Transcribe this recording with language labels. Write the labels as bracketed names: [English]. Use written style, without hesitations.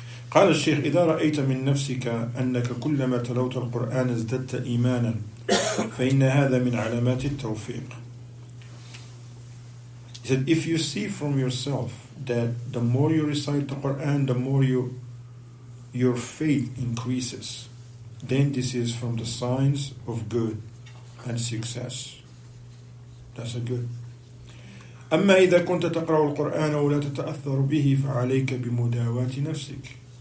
[Arabic] قال الشيخ إذا رأيت من نفسك أنك كلما تلوت القرآن ازددت إيمانا فإن هذا من علامات التوفيق. [English] He said, if you see from yourself that the more you recite the Quran, the more your faith increases, then this is from the signs of good and success. That's a good. [Arabic] أما إذا كنت تقرأ القرآن ولا تتأثر به فعليك بمداواة نفسك.